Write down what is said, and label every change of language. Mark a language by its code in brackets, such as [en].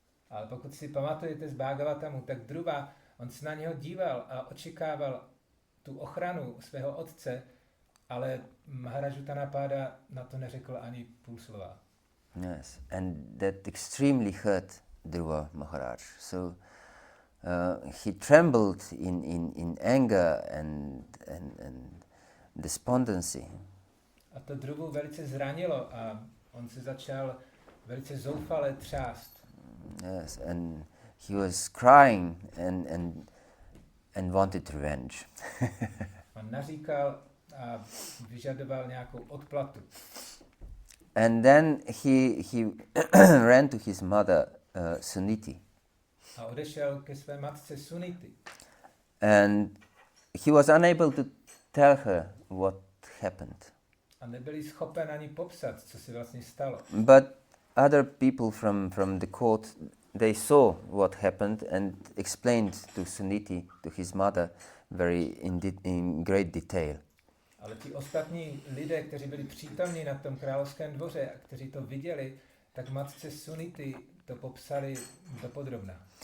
[cs] Ale pokud si pamatujete z Bhagavatamu, tak Dhruva, on se na něho díval a očekával tu ochranu svého otce, ale Maharaj Uttanapada na to neřekl ani půl slova. [en] Yes, and that extremely hurt Dhruva Maharaj. So he trembled in anger and despondency. [cs] A to Dhruvu velice zranilo a on se začal velice zoufale třást. [en] Yes, and he was crying and wanted revenge. [cs] On naříkal a vyžadoval nějakou odplatu. [en] And then he ran to his mother Suniti. [cs] A odešel ke své matce Suniti. [en] And he was unable to tell her what happened. [cs] A nebyli schopen ani popsat, co se vlastně stalo. [en] But other people from the court, they saw what happened and explained to Suniti, to his mother, very in great detail. [cs] Ale ti ostatní lidé, kteří byli přítomní na tom královském dvoře a kteří to viděli, tak matce Suniti to popsali dopodrobna.